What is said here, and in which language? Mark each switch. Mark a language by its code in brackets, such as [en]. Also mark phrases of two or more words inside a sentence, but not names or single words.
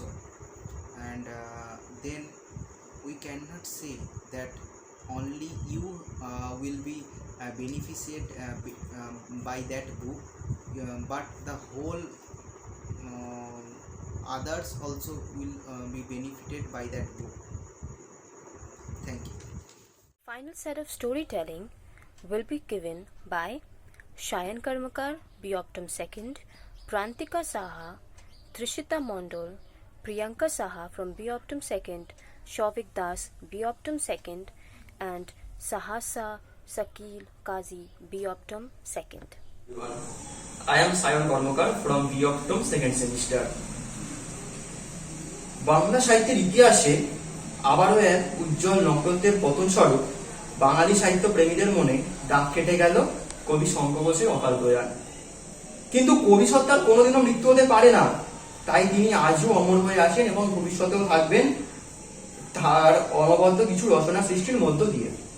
[en] And then we cannot say that only you will be benefited by that book, but the whole others also will be benefited by that book. Thank you. Final set of storytelling will be given by Shayan Karmakar, B. Optum 2nd, Prantika Saha, Trishita Mondol, Priyanka Saha from B. Optum 2nd, Shovik Das, B. Optum 2nd, and Sahasa Sakil Kazi, B. Optum 2nd. I am Sayan Karmakar from B. Optum 2nd semester. [bn] বাংলা সাহিত্যের ইতিহাসে আবারও এক উজ্জ্বল নক্ষত্রের পতন স্বরূপ বাঙালি সাহিত্য প্রেমীদের মনে দাগ কেটে গেল কবি শঙ্কর ঘোষের অকাল প্রয়াণ। কিন্তু কবি সত্তার কোনোদিনও মৃত্যু হতে পারে না, তাই তিনি আজও অমর হয়ে আছেন এবং ভবিষ্যতেও থাকবেন তার অনবদ্য কিছু রচনা সৃষ্টির মধ্য দিয়ে।